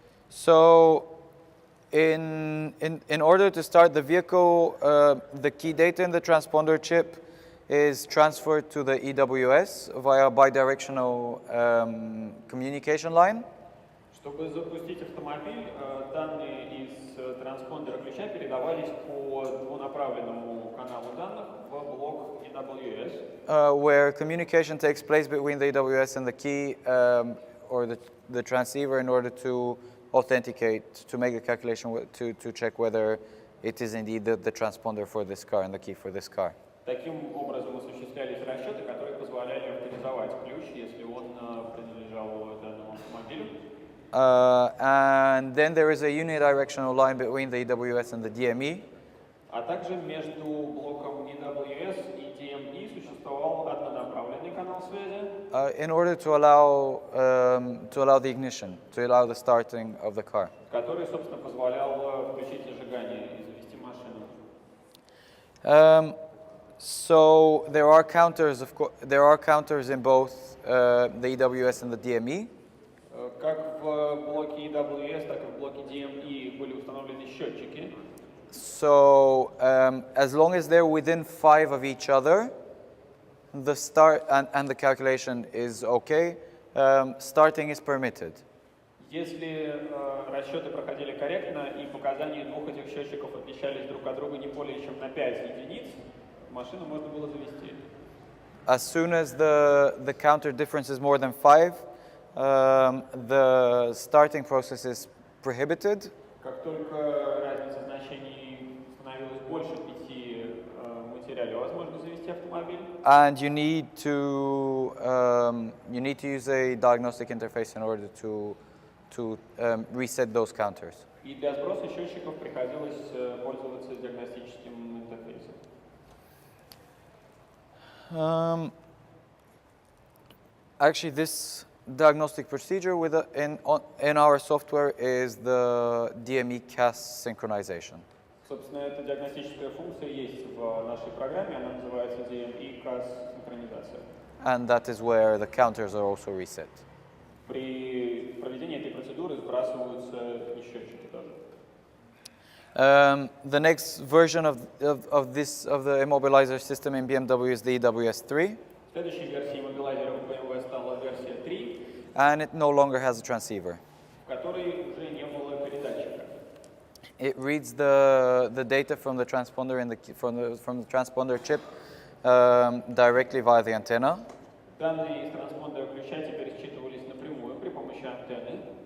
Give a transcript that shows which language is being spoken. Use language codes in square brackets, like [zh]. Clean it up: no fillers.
[en] So in order to start the vehicle, the key data in the transponder chip is transferred to the EWS via bidirectional communication line. [ru] Чтобы запустить автомобиль, данные из транспондера ключа передавались по двунаправленному каналу данных в блок EWS. [en] Where communication takes place between the EWS and the key or the transceiver in order to authenticate, to make the calculation, to check whether it is indeed the transponder for this car and the key for this car. [ru] Таким образом осуществлялись расчеты, которые позволяли авторизовать ключ, если он принадлежал данному автомобилю. [en] And then there is a unidirectional line between the EWS and the DME. [ru] А также между блоком EWS и DME существовал однонаправленный канал связи, [en] In order to allow the ignition, to allow the starting of the car. [ru] который, собственно, позволял включить зажигание и завести машину. [en] So there are counters, there are counters in both the EWS and the DME. [ru] Как в блоке EWS, так и в блоке DME были установлены счетчики. [en] So as long as they're within 5 of each other, the start and the calculation is okay, starting is permitted. [ru] Если расчеты проходили корректно и показания двух этих счетчиков отличались друг от друга не более чем на 5 единиц, машину можно было завести. [en] As soon as the counter difference is more than 5, the starting process is prohibited. [ru] Как только разница значений становилась больше 5, мы теряли возможность завести автомобиль. [en] And you need to use a diagnostic interface in order to reset those counters. [ru] И для сброса счетчиков приходилось пользоваться диагностическим интерфейсом. [en] Actually, this diagnostic procedure in our software is the DME CAS synchronization. [ru] Собственно, эта диагностическая функция есть в нашей программе, она называется DME CAS синхронизация. [en] And that is where the counters are also reset. [ru] При проведении этой процедуры сбрасываются и счетчики тоже. [en] The next version of the immobilizer system in BMW is the EWS3, [ru] Следующей версией иммобилайзера в BMW стала версия 3, [en] and it no longer has a transceiver. [ru] в которой уже не было передатчика. [en] It reads the data from the transponder from the transponder chip directly via the antenna. [ru] Данные из транспондера ключа теперь считывались напрямую при помощи антенны.